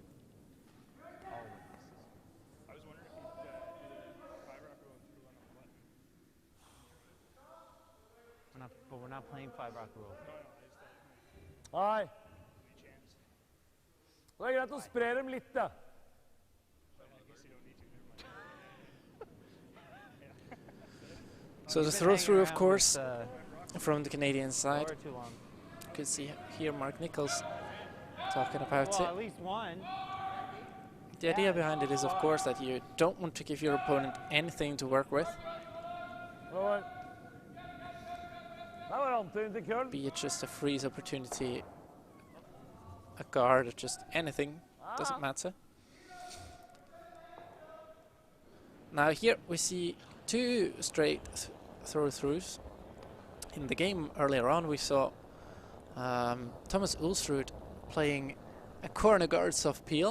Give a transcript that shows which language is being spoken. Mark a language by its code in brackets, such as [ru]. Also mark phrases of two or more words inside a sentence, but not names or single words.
[en] Always. I was wondering if you did a 5 rock roll through on the button. But we're not playing 5 rock rule. No, I just thought [no] Hei. [en] any chance. [no] Det er greit å spre dem litt, da. [en] But I guess you don't need to. Never mind. So the throw through, of course, from the Canadian side. Too long. You can see here Mark Nichols talking about Well, it. at least one. The idea behind it is, of course, that you don't want to give your opponent anything to work with, [no] Der var antydning til køll. [en] be it just a freeze opportunity, a guard, or just anything, doesn't matter. Now here we see 2 straight throw-throughs. In the game earlier on we saw Thomas Ulsrud playing a corner guard soft peel.